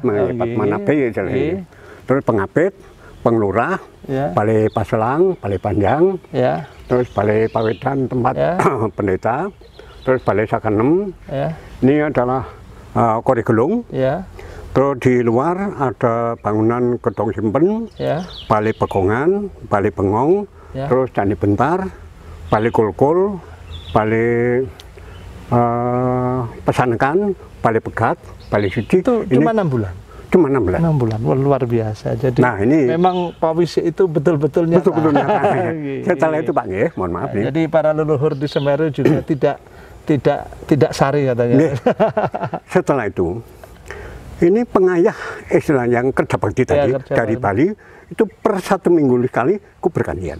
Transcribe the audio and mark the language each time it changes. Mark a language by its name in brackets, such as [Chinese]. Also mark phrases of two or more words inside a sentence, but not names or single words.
[Indonesian] Padma Nabi ya. Terus Pengapit, Penglurah, Balai Paselang, Balai Panjang, terus Balai Pawedan tempat pendeta, terus Balai Sakanem. Ini adalah Korigelung. Terus di luar ada bangunan Gedong Simpen, Balai Pegongan, Balai Bengong, terus Candi Bentar, Balai Kulkul, Balai Pesankan, Balai Pegat, Balai Suci. Itu cuma 6 bulan? Cuma 6 bulan. 6 bulan, luar biasa. Jadi ini memang pawisik itu betul-betul nyata. Betul-betul nyata. Setelah itu Pak nggih, mohon maaf nih. Jadi para leluhur di Semeru juga tidak sari katanya. Setelah itu, ini pengayah istilah yang kerja bakti tadi dari Bali itu per 1 minggu sekali ku bergantian.